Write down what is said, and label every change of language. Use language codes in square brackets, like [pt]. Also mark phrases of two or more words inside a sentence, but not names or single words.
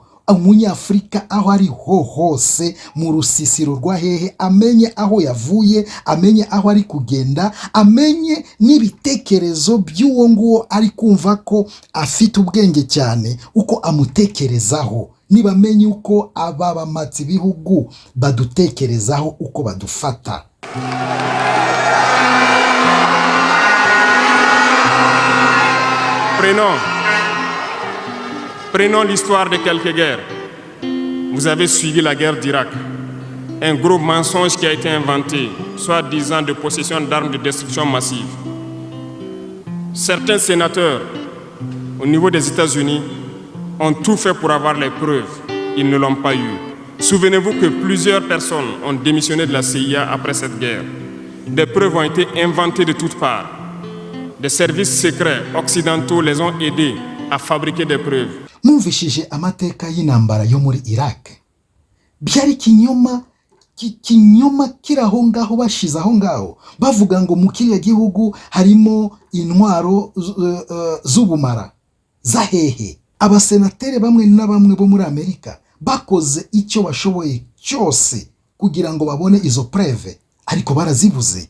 [rw] Umunyafurika aho ari ho hose mu rusisiro rwa hehe amenye aho yavuye, amenye aho ari kugenda, amenye n'ibitekerezo by'uwo nguwo ari kumva ko afite ubwenge cyane, uko amutekerezaho. Nibamenye uko aba bampatsi bihugu badutekerezaho, uko badufata. [fr] Prenons l'histoire de quelques guerres. Vous avez suivi la guerre d'Irak. Un gros mensonge qui a été inventé, soi-disant de possession d'armes de destruction massive. Certains sénateurs, au niveau des États-Unis, ont tout fait pour avoir les preuves. Ils ne l'ont pas eu. Souvenez-vous que plusieurs personnes ont démissionné de la CIA après cette guerre. Des preuves ont été inventées de toutes parts. Des services secrets occidentaux les ont aidés à fabriquer des preuves. [rw] Mumvishije amateka y'intambara yo muri Iraq. Byari kinyoma kiraho ngaho bashize aho ngaho. Bavuga ngo mu kiriya gihugu harimo intwaro z'ubumara zahehe. Abasenateri bamwe na bamwe bo muri Amerika bakoze icyo bashoboye cyose kugira ngo babone izo preve, ariko barazibuze.